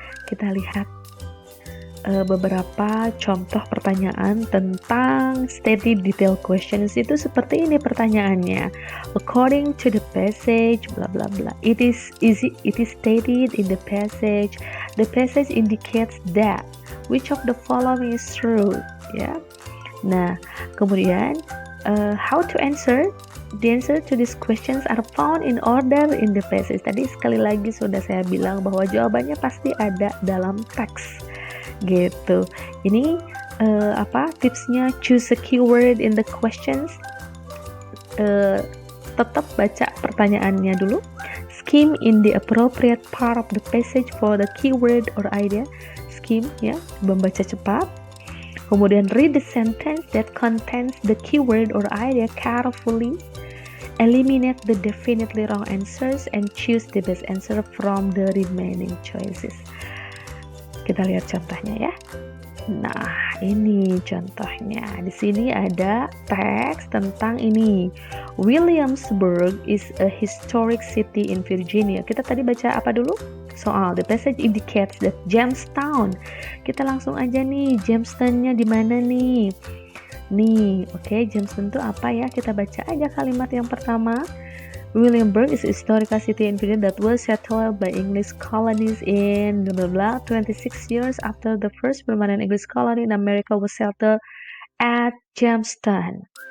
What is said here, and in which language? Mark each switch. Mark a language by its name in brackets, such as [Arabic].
[Indonesian] Kita lihat beberapa contoh pertanyaan tentang [English] steady detail questions [Indonesian] itu seperti ini pertanyaannya. [English] According to the passage, bla bla bla. It is stated in the passage. The passage indicates that. Which of the following is true? [Indonesian] Ya. Nah, kemudian [English] how to answer? The answer to these questions are found in order in the passage. [Indonesian] Tadi sekali lagi sudah saya bilang bahwa jawabannya pasti ada dalam teks. Gitu. Ini tipsnya? [English] Choose a keyword in the questions. [Indonesian] Tetap baca pertanyaannya dulu. [English] Skim in the appropriate part of the passage for the keyword or idea. [Indonesian] Skim ya, membaca cepat. [English] Kemudian read the sentence that contains the keyword or idea carefully. Eliminate the definitely wrong answers and choose the best answer from the remaining choices. [Indonesian] Kita lihat contohnya ya. Nah, ini contohnya. Di sini ada teks tentang ini. [English] Williamsburg is a historic city in Virginia. [Indonesian] Kita tadi baca apa dulu? Soal. [English] The passage indicates that Jamestown. [Indonesian] Kita langsung aja nih, Jamestown-nya di mana nih? Nih, oke, Jamestown itu apa ya? Kita baca aja kalimat yang pertama. [English] Williamsburg is a historical city in Virginia that was settled by English colonies in blah blah blah 26 years after the first permanent English colony in America was settled at Jamestown.